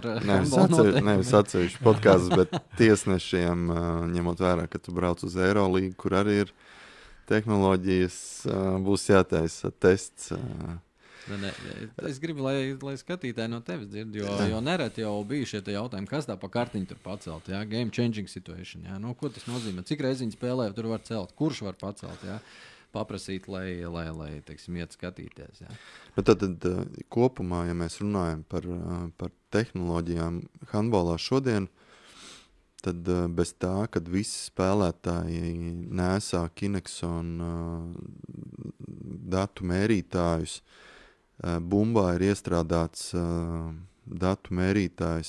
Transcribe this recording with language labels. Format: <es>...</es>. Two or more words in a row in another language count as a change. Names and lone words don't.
<lv>nevis atsevišķi podkāsts, bet tiesnešiem, ņemot vērā, ka tu brauc uz Eirolīgu, kur arī ir tehnoloģijas, būs jātaisa tests Ne. Es gribu, lai skatītāji no tevis dzird, jo nereti jau bija šie jautājumi, kas tā pa kartiņu tur pacelt, jā?</lv> <en>Game changing situation.</en> <lv>Jā? Nu, ko tas nozīmē? Cik reiziņu spēlē tur var celt? Kurš var pacelt? Jā? Paprasīt, lai teiksim, iet skatīties. Jā. Bet tad kopumā, ja mēs runājam par tehnoloģijām handbolā šodien, tad bez tā, kad visi spēlētāji nesā Kinexon datu mērītājus, bumbā ir iestrādāts datu mērītājs.</lv>